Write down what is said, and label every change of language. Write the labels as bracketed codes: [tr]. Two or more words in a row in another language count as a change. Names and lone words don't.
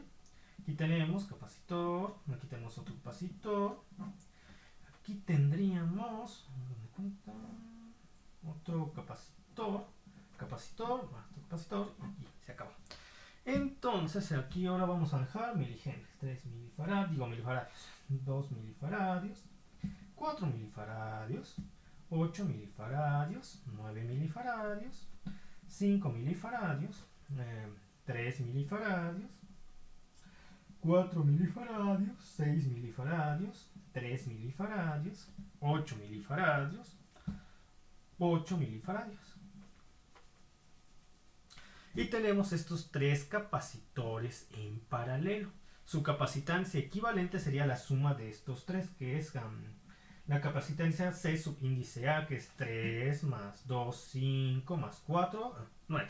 [es] Aquí tenemos capacitor, aquí tenemos otro capacitor. Aquí tendríamos otro capacitor, capacitor, más otro capacitor y se acaba. Entonces aquí ahora vamos a dejar milihenries, 3 milifaradios, 2 milifaradios, 4 milifaradios, 8 milifaradios, 9 milifaradios, 5 milifaradios, 3 milifaradios, 4 milifaradios, 6 milifaradios, 3 milifaradios, 8 milifaradios, 8 milifaradios. Y tenemos estos tres capacitores en paralelo. Su capacitancia equivalente sería la suma de estos tres, que es la capacitancia C subíndice A, que es 3 más 2, 5 más 4, 9.